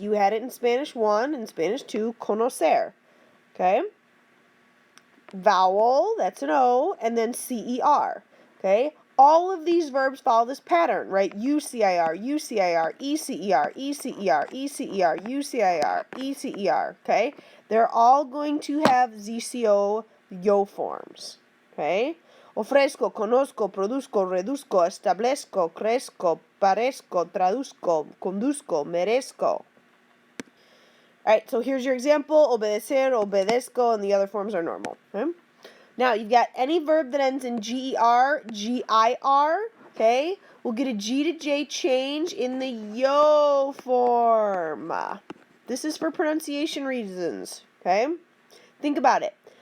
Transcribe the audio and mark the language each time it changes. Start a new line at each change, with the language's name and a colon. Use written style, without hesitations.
English: You had it in Spanish 1 and Spanish 2, conocer. Okay, vowel, that's an O, and then CER. Okay, all of these verbs follow this pattern, right? UCIR, UCIR, ECER, ECER, ECER, UCIR, ECER, okay? They're all going to have ZCO yo forms, okay?
Spanish: Ofrezco, conozco, produzco, reduzco, establezco, crezco, parezco, traduzco, conduzco, merezco.
English: Alright, so here's your example.
Spanish: Obedecer, obedezco,
English: and the other forms are normal, okay? Now, you've got any verb that ends in GER, GIR, okay? We'll get a G to J change in the yo form. This is for pronunciation reasons, okay? Think about it.